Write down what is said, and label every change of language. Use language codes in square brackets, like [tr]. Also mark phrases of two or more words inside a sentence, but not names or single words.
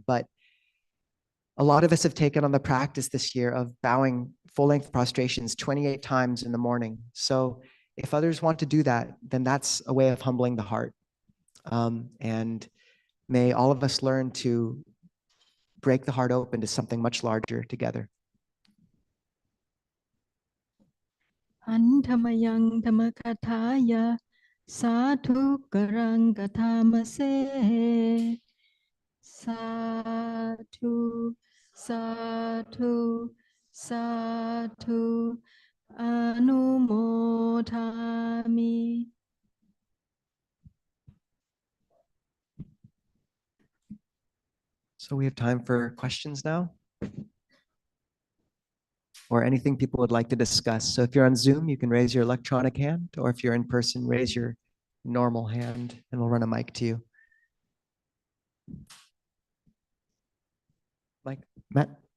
[en] But a lot of us have taken on the practice this year of bowing full-length prostrations 28 times in the morning. So if others want to do that, then that's a way of humbling the heart. And may all of us learn to break the heart open to something much larger together. [pi] Antamayang Dhammakataya Sadhu Karang Kathamase Sadhu Sadhu Sadhu Anumodhami. [en] So we have time for questions now, or anything people would like to discuss. So if you're on Zoom, you can raise your electronic hand, or if you're in person, raise your normal hand and we'll run a mic to you. Mike, Matt?